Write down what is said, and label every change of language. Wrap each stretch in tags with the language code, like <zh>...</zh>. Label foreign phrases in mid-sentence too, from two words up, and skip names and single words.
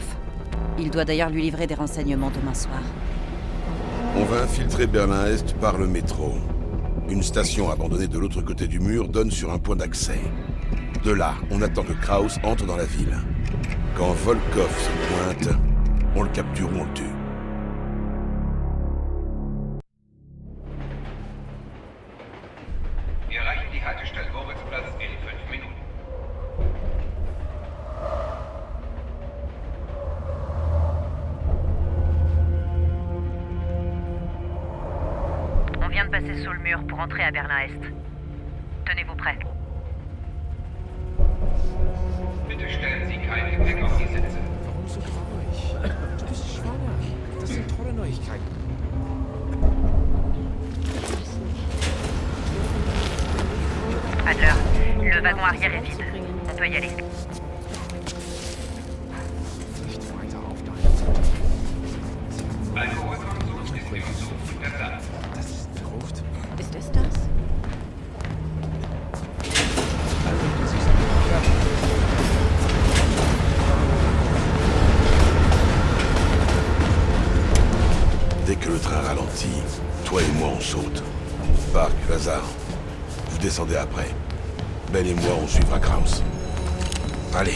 <fr>Il doit d'ailleurs lui livrer des renseignements demain soir. On va infiltrer Berlin-Est par le métro. Une station abandonnée de l'autre côté du mur donne sur un point d'accès. De là, on attend que Kraus entre dans la ville. Quand Volkov se pointe, on le capture ou on le tue.</fr> <de>Wir erreichen die Haltestelle Moritzplatz in 5 Minuten.</de> <fr>On vient de passer sous le mur pour entrer à Berlin-Est. Tenez-vous prêts.</fr> <de>Bitte stellen Sie kein Gepäck auf die Sitze. Warum so traurig? Du bist schwanger. Das sind tolle Neuigkeiten.</de> <fr>Adler, le wagon arrière est vide. On peut y aller.</fr> <de>Nicht weiter auf deine Seite. Alkoholkonsum ist im Zug untersagt. Das ist verrückt. Ist es das? Also, das ist ein</de> <fr>Dès que le train ralentit, toi et moi on saute. Park, Lazare, vous descendez après. Ben et moi on suivra Kraus. Allez.</fr>